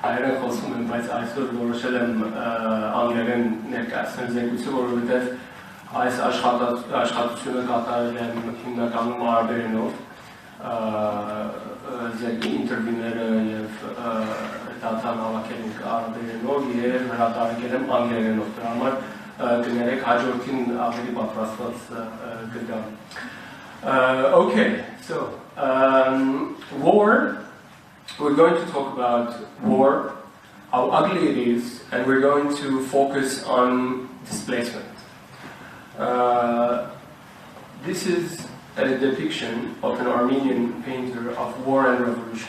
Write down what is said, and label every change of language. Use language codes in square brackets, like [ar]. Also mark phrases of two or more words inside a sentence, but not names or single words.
[hy] հայերեն խոսում եմ, բայց այսօր որոշել եմ անգլերեն ներկայացնել զեկույցը, որովհետև այս աշխատությունը կատարել եմ հիմնականում արաբերենով, ինտերվյուները և դատան հավաքել ենք արաբերենով և հրատարակել եմ անգլերենով, դրա համար կներեք հաջորդին ավելի պատրաստված կգամ։ [en] Okay, so war. We're going to talk about war, how ugly it is, and we're going to focus on displacement. This is a depiction of an Armenian painter of war and revolution.